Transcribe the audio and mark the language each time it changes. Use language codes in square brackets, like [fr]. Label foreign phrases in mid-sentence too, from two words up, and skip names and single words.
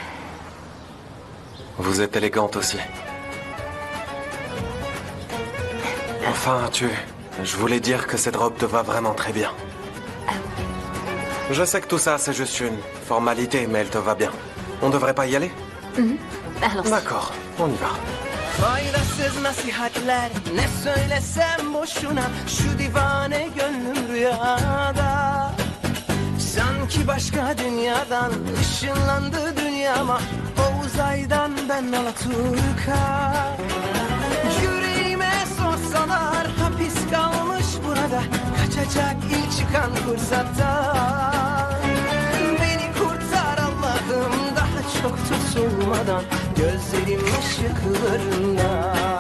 [fr] Vous êtes élégante aussi. Enfin, je voulais dire que cette robe te va vraiment très bien. Je sais que tout ça, c'est juste une formalité, mais elle te va bien. On devrait pas y aller? Alors. D'accord, on y va. [tr] Faydasız nasihatler ne söylesem boşuna şu divane gönlüm rüyada sanki başka dünyadan ışınlandı dünyama o uzaydan ben Alaturka yüreğime sorsalar hapis kalmış burada kaçacak ilk çıkan fırsatta beni kurtar Allah'ım daha çok tutulmadan gözlerim ışıklarında